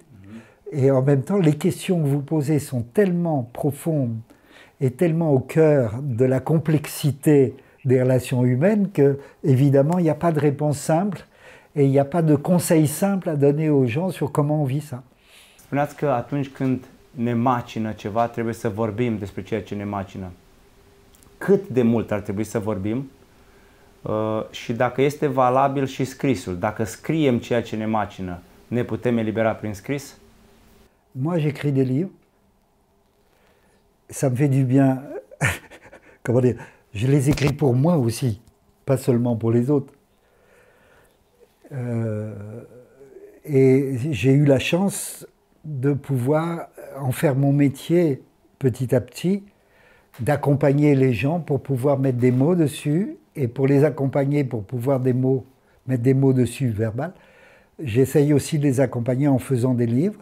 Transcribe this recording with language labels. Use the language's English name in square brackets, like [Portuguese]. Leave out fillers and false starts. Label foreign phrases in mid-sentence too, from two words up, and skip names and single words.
[French] Et en même temps, les questions que vous posez sont tellement profondes et tellement au cœur de la complexité des relations humaines que, évidemment, il n'y a pas de réponse simple. Et il n'y a pas de conseil simple à donner aux gens sur comment on vit ça. [Romanian] Spuneați că atunci când ne macină ceva, trebuie să vorbim despre ceea ce ne macină. Cât de mult ar trebui să vorbim și dacă este valabil și scrisul, dacă scriem ceea ce ne macină, ne putem elibera prin scris? [French] Moi, j'écris des livres. Ça me fait du bien. Comment dire? Je les écris pour moi aussi, pas seulement pour les autres. Et j'ai eu la chance de pouvoir en faire mon métier petit à petit, d'accompagner les gens pour pouvoir mettre des mots dessus, et pour les accompagner, pour pouvoir mettre des mots dessus verbal, j'essaye aussi de les accompagner en faisant des livres.